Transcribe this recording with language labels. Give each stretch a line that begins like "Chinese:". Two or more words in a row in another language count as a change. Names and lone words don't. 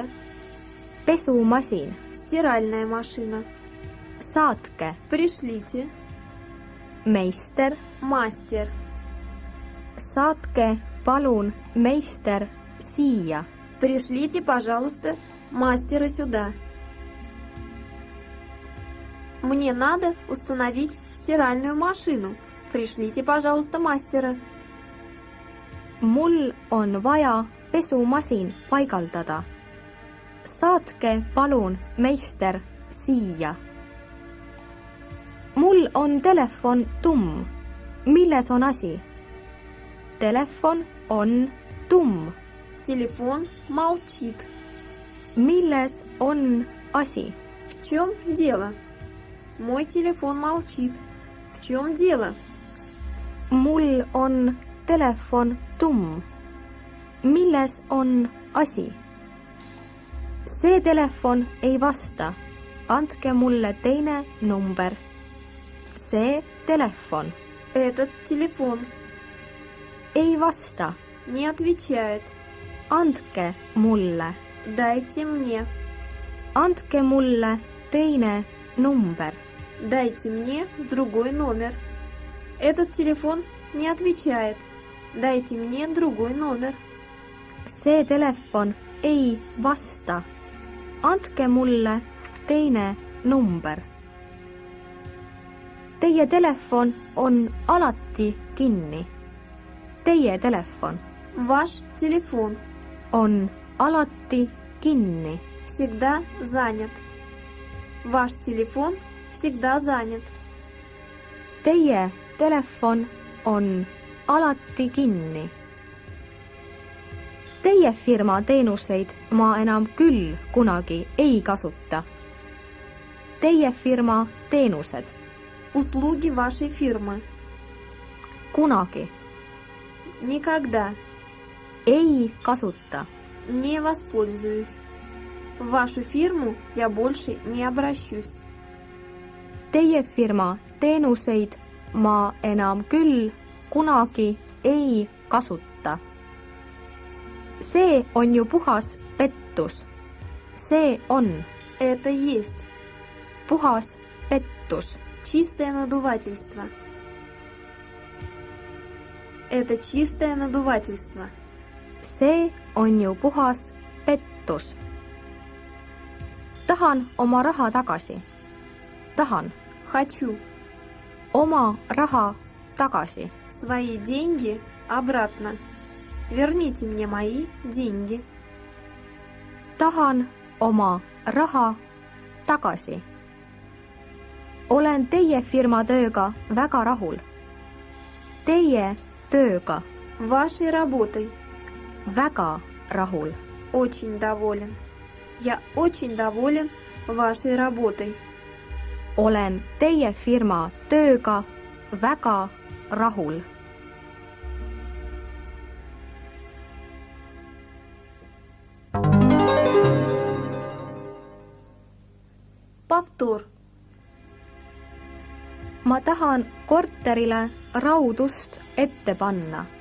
Estonian: pesumasin.
Russian: стиральная машина.
Estonian: Saatke
Russian: Пришлите
Estonian: meister.
Russian: мастер.
Estonian: Saatke palun meister siia.
Russian: Пришлите, пожалуйста, мастера сюда. Мне надо установить стиральную машину. Пришлите, пожалуйста, мастера.
Estonian: Mul on vaja pesumasin paigaldada. Saatke palun meister siia. Mul on telefon tumm. Milles on asi? Telefon on tumm.
Russian: Телефон молчит.
Estonian: Milles on asi?
Russian: В чем дело? Мой телефон молчит. В чем дело?
Estonian: Mul on telefon tumm. Milles on asi? See telefon ei vasta. Andke mulle teine number. See telefon
Russian: Этот телефон
Estonian: ei vasta.
Russian: не отвечает.
Estonian: Andke mulle.
Russian: Дайте мне.
Estonian: Andke mulle teine number.
Russian: Дайте мне другой номер. Этот телефон не отвечает. Дайте мне другой номер.
Estonian: See telefon ei vasta. Andke mulle teine number. Teie telefon on alati kinni. Teie telefon
Russian: Ваш телефон
Estonian: on alati kinni.
Russian: всегда занят. Ваш телефон всегда занят.
Estonian: Teie telefon on alati kinni. Teie firma teenuseid ma enam küll kunagi ei kasuta. Teie firma teenused
Russian: Услуги вашей фирмы.
Estonian: kunagi
Russian: Никогда
Estonian: ei kasuta.
Russian: не воспользуюсь. В вашу фирму я больше не обращусь.
Estonian: Teie firma teenuseid ma enam küll kunagi ei kasuta. See on ju puhas pettus. See on
Russian: Это есть
Estonian: puhas pettus.
Russian: чистое надувательство. Это чистое надувательство.
Estonian: See on ju puhas pettus. Tahan oma raha tagasi. Tahan
Russian: Хочу
Estonian: oma raha tagasi.
Russian: свои деньги обратно. Верните мне мои деньги.
Estonian: Tahan oma raha tagasi. Olen teie firma tööga väga rahul. Teie tööga
Russian: Вашей работой
Estonian: väga rahul.
Russian: очень доволен. Я очень доволен вашей работой.
Estonian: Olen teie firma tööga väga rahul.
Russian: Повтор.
Estonian: Ma tahan korterile raudust ette panna.